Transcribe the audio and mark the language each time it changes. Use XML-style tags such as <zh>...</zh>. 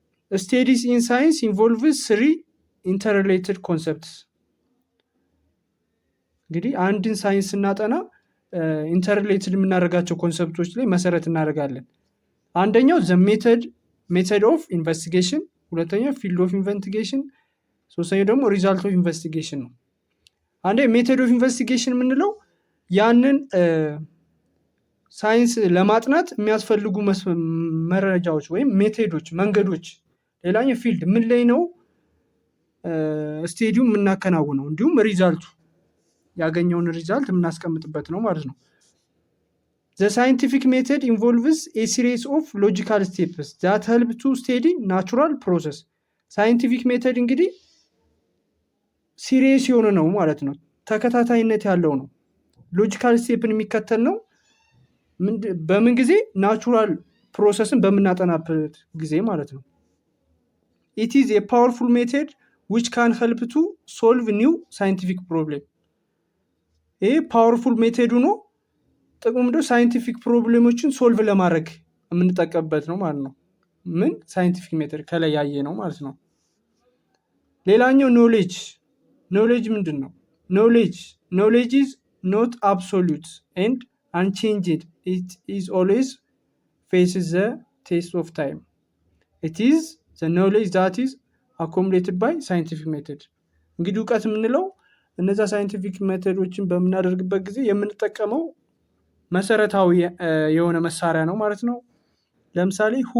<en>ስቴዲስ ኢን ሳይንስ ኢንቮልቭስ 3 ኢንተርሪሌትድ ኮንሰፕትስ።</en> <am>እንግዲህ አንድን ሳይንስ ስናጠና ኢንተርሪሌትድ የምናደርጋቸው ኮንሰፕቶች ላይ መሰረት እናደርጋለን። አንደኛው</am> <en>ዘ ሜተድ ኦፍ ኢንቨስቲጌሽን፣</en> <am>ሁለተኛው</am> <en>ፊልድ ኦፍ ኢንቨስቲጌሽን፣</en> <am>ሶስተኛው ደግሞ</am> <en>ሪዛልት ኦፍ ኢንቨስቲጌሽን</en> <am>ነው። አንዴ</am> <en>ሜተድ ኦፍ ኢንቨስቲጌሽን</en> <am>የምንለው ያንን ሳይንስ ለማጥናት የሚያስፈልጉ መረጃዎች ወይም ሜቶዶች፣ መንገዶች። ሌላኛው ፊልድ ምን ላይ ነው ስቴዲየም የምናከናውነው፣ እንዲሁም ሪዛልቱ ያገኘውን ሪዛልት የምናስቀምጥበት ነው ማለት ነው።</am> <en>The scientific method involves a series of logical steps that help to study natural process.</en> <am>ሳይንቲፊክ ሜተድ እንግዲህ ሲሪየስ የሆነ ነው ማለት ነው። ተከታታይነት ያለው ነው። ሎጂካል ስቴፕን የሚከተል ነው። በምን ጊዜ? ናቹራል ፕሮሰስን በምናጠናበት ጊዜ ማለት ነው።</am> <en>It is a powerful method which can help to solve new scientific problem.</en> <am>ይሄ ፓወርፉል ሜተዱ ነው። ጥቅሙ ምንድነው? ሳይንቲፊክ ፕሮብሌሞችን ሶልቭ ለማድረግ የምንጠቀምበት ነው ማለት ነው። ምን? ሳይንቲፊክ ሜተድ ከላይ ያየ ነው ማለት ነው። ሌላኛው ኖሌጅ። ኖሌጅ ምንድን ነው?</am> <en>ኖሌጅ is not absolute and unchanged. It is always faces the test of time. It is the knowledge that is accumulated by scientific method.</en> <am>እንግዲህ እውቀት የምንለው እነዛ ሳይንቲፊክ ሜተዶችን በምናደርግበት ጊዜ የምንጠቀመው መሰረታዊ የሆነ መሳሪያ ነው ማለት ነው። ለምሳሌ</am>